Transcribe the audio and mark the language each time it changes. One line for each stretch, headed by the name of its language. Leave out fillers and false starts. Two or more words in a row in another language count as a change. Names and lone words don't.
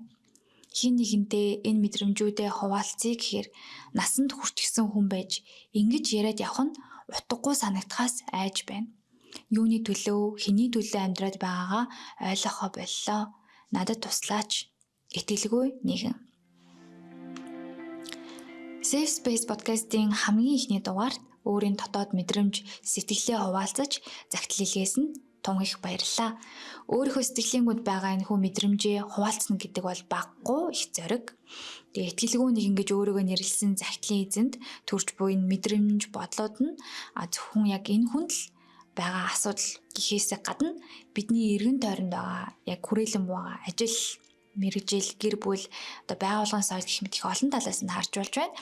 Mongolian: Хин нэгэнтэй энэ мэдрэмжүүдээ хуваалцъя гэхээр насанд хүрчихсэн хүн байж ингэж яриад явах нь утгагүй санагдахаас айж байна. Юуны төлөө, хэний төлөө амьдраад байгаагаа ойлгохоо боллоо. Надад туслаач. Итгэлгүй нэгэн. Safe Space podcast-ийн хамгийн ихний дугаарт өөрийн дотоод мэдрэмж, сэтгэлээ хуваалцаж загтал илгээсэн тун их баярлалаа. Өөрийнхөө сэтгэлээнгүүд байгаа энэ хүн мэдрэмжээ хуваалцна гэдэг бол баггүй их зориг. Тэгээ итгэлгүй нэгэн гэж өөрийгөө нэрлсэн загтлын эзэнд төрж буй энэ мэдрэмж бодлоод нь зөвхөн яг энэ хүнд л байгаа асуудал гэхээсээ гадна бидний эргэн тойронд байгаа яг хүрээлэн байгаа ажил, мэргэжил, гэр бүл, одоо байгууллагын соёл гэх мэт их олон талаас нь харж болж байна.